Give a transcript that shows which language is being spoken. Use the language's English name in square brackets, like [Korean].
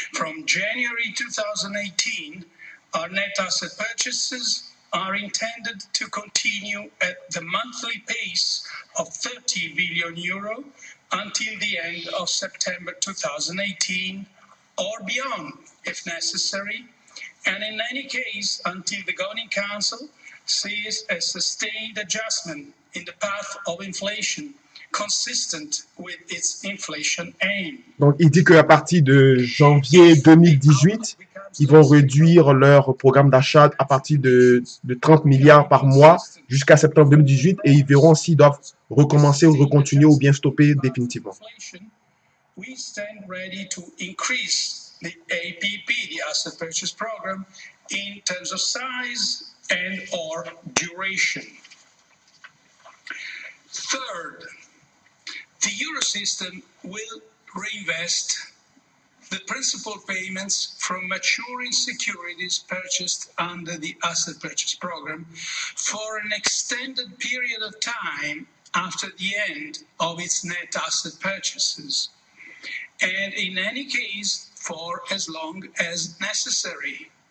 [English] From January 2018, our net asset purchases are intended to continue at the monthly pace of 30 billion euro until the end of September 2018 or beyond, if necessary, and in any case until the Governing Council sees a sustained adjustment in the path of inflation consistent with its inflation aim. [French] Donc, il dit qu'à partir de janvier 2018, ils vont réduire leur programme d'achat à partir de 30 milliards par mois jusqu'à septembre 2018 et ils verront s'ils doivent recommencer ou recontinuer ou bien stopper définitivement. [English] We stand ready to increase the APP, the Asset Purchase Program, in terms of size and or duration. Third, the Eurosystem will reinvest the principal payments from maturing securities purchased under the Asset Purchase Program for an extended period of time after the end of its net asset purchases, and in any case for as long as necessary.